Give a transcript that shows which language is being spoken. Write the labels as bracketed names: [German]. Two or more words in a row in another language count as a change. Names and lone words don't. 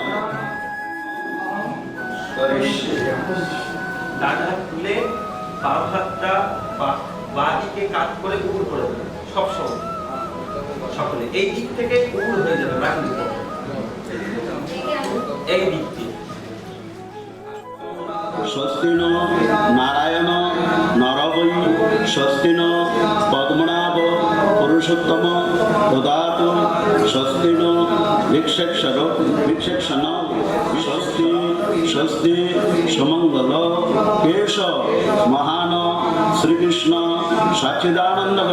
[Bangla] ডান হাত তুলে বাম হাতটা বাঁ দিকে কাত করে উপর করে দেবে সব সময় সকলে এই দিক থেকে উপর হয়ে যাবে বাম দিকে এই দিক থেকে [Sanskrit] स्वस्ति नो नारायण नरवै स्वस्ति नो पद्मनाभ पुरुषोत्तम ददातु स्वस्ति नो विक्षेक्षण स्वस्ति स्वस्ति सुमंगल केशव महान श्रीकृष्ण सच्चिदानंदघन